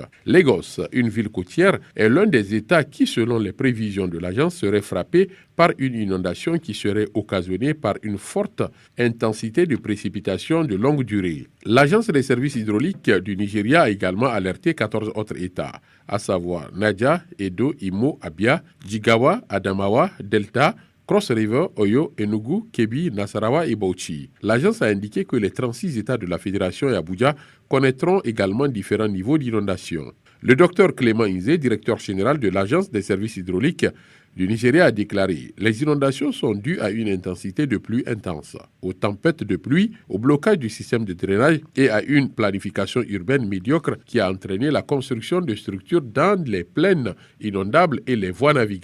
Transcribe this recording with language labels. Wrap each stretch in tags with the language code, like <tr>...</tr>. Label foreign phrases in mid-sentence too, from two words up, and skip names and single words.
<fr>Lagos, une ville côtière, est l'un des États qui, selon les prévisions de l'agence, serait frappé par une inondation qui serait occasionnée par une forte intensité de précipitations de longue durée. L'Agence des services hydrauliques du Nigeria a également alerté 14 autres États, à savoir Niger, Edo, Imo, Abia, Jigawa, Adamawa, Delta, Cross River, Oyo, Enugu, Kebbi, Nasarawa et Bauchi. L'agence a indiqué que les 36 États de la Fédération et Abuja connaîtront également différents niveaux d'inondation. Le docteur Clément Inzé, directeur général de l'Agence des services hydrauliques du Nigeria, a déclaré « Les inondations sont dues à une intensité de pluie intense, aux tempêtes de pluie, au blocage du système de drainage et à une planification urbaine médiocre qui a entraîné la construction de structures dans les plaines inondables et les voies navigables.</fr>